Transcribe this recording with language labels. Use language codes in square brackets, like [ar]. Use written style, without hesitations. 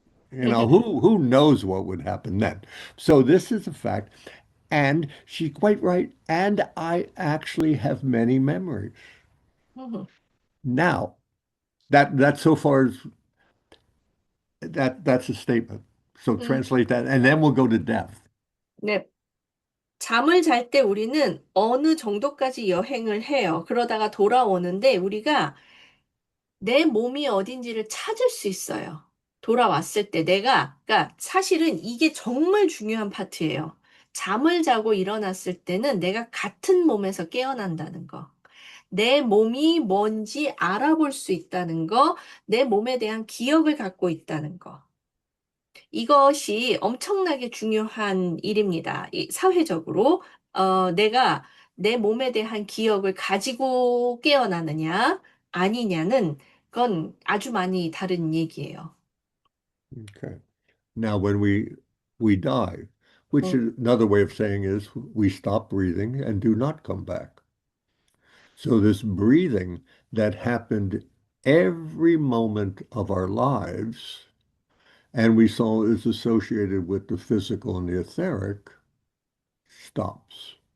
[en] You know, who knows what would happen then? So this is a fact. And she's quite right. And I actually have many memories. Mhm. Now, that so far as that's a statement. So 음, translate that, and then we'll go to death. [ko] 네. 잠을 잘 때 우리는 어느 정도까지 여행을 해요. 그러다가 돌아오는데 우리가 내 몸이 어딘지를 찾을 수 있어요. 돌아왔을 때 그러니까 사실은 이게 정말 중요한 파트예요. 잠을 자고 일어났을 때는 내가 같은 몸에서 깨어난다는 거. 내 몸이 뭔지 알아볼 수 있다는 거, 내 몸에 대한 기억을 갖고 있다는 거. 이것이 엄청나게 중요한 일입니다. 사회적으로. 내가 내 몸에 대한 기억을 가지고 깨어나느냐, 아니냐는 그건 아주 많이 다른 얘기예요. [en] Okay. Now, when we die, which 음, is another way of saying is we stop breathing and do not come back. So this breathing that happened every moment of our lives, and we saw is associated with the physical and the etheric, stops.